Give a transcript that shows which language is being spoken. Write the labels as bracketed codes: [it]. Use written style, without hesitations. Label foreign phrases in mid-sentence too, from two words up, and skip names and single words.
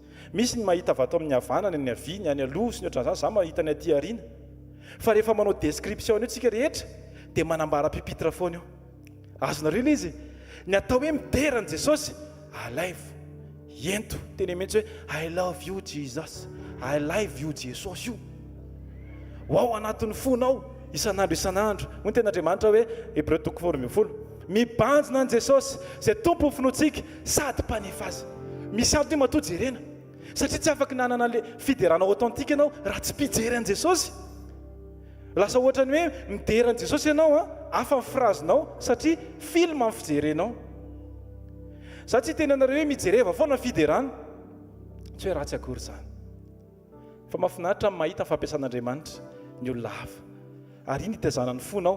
[mg] misy ny mahita vato amin'ny havanana ny haviny any aloha sy ny ohatran'izany za mahita ny aty ariana fa rehefa manao description io tsika rehetra dia manambara pipitra foana io azonareo ilay izy ny atao hoe miterany jesosy alive ento teny mihitsy hoe [en] I love you Jesus, I love you [mg] jesosy io ao anatin'ny fonao isan'andro moa ten'Andriamanitra hoe Hébreux 4:20 mibanjina an Jesosy zay tompo finoantsika sady mpanefa azy misy antony matoa jerena satria tsy afaka nanana an'le fiderana authentique ianao raha tsy mpijery an Jesosy lasa ohatrany hoe midery an Jesosy ianao afa ny frazinao satria film amin'ny fijerenao satria tena anareo hoe mijereva foana fiderana tsy hoe ratsy akory zany fa mahafinaritra mahita ny fampiasan'Andriamanitra ny olona hafa ary iny itazana ny fonao